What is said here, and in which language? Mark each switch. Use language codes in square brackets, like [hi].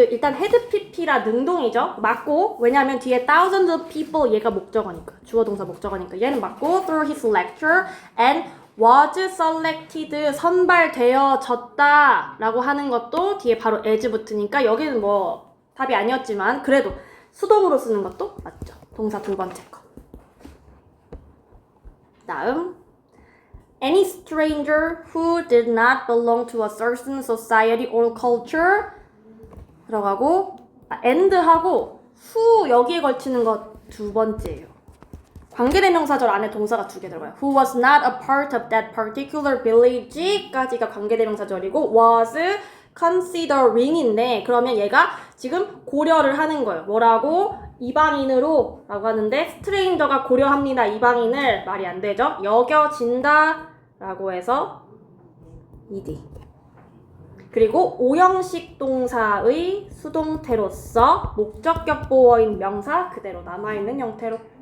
[ko] 일단 had pp라 능동이죠. 맞고, 왜냐하면 뒤에 [en] thousands of people [ko] 얘가 목적어니까, 주어 동사 목적어니까 얘는 맞고, [en] through his lecture and was selected [ko] 선발되어졌다 라고 하는 것도 뒤에 바로 as 붙으니까 여기는 뭐 답이 아니었지만 그래도 수동으로 쓰는 것도 맞죠. 동사 두 번째 거. 다음 [en] any stranger who did not belong to a certain society or culture 들어가고 and하고 who [ko] 여기에 걸치는 것 두 번째예요. 관계대명사절 안에 동사가 두 개 들어가요. [en] Who was not a part of that particular village까지가 관계대명사절이고 was considering인데 [ko] 그러면 얘가 지금 고려를 하는 거예요. 뭐라고? 이방인으로 라고 하는데 스트레인저가 고려합니다. 이방인을 말이 안 되죠. 여겨진다 라고 해서 ed. 그리고 오형식 동사의 수동태로서 목적격 보어인 명사 그대로 남아있는 형태로.